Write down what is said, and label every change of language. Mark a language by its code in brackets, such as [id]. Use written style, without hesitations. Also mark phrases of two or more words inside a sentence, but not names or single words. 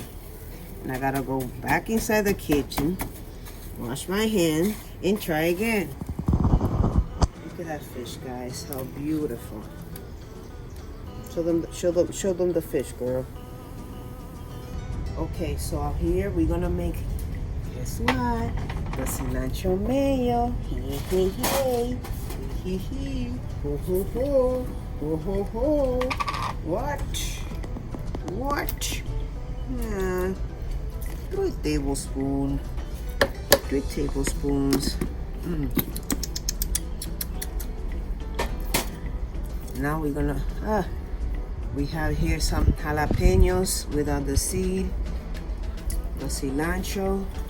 [en] And I gotta go back inside the kitchen, wash my hand, and try again. Look at that fish, guys. How beautiful. Show them the fish, girl. Okay, so out here we're gonna make, guess what? The cilantro mayo. Hey, hey, hey. Hey, hey. Ho, ho, ho. Ho, ho, ho. What? What? Yeah. 3 tablespoons. 3 tablespoons. Now we're gonna, we have here some jalapenos without the seed, the cilantro.